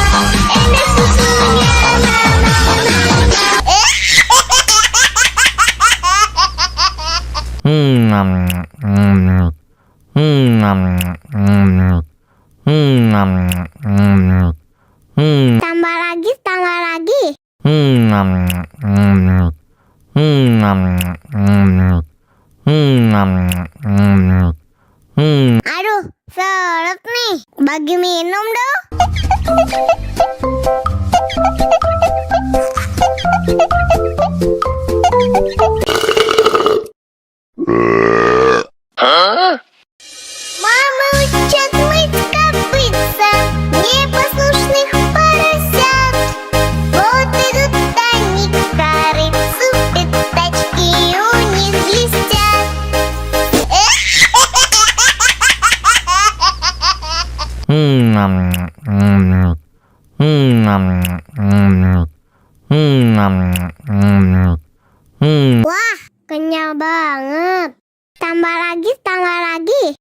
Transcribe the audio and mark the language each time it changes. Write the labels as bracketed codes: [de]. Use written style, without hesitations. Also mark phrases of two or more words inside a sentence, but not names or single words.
[id] Enak susunya mama, Tambah lagi, tambah lagi. Aduh, seret nih. Bagi minum dong. [ru] Мама учат мыть копытца непослушных поросят. Вот идут они к корыцу, пятачки у них блестят. [id] Wah, kenyal banget. Tambah lagi, tambah lagi.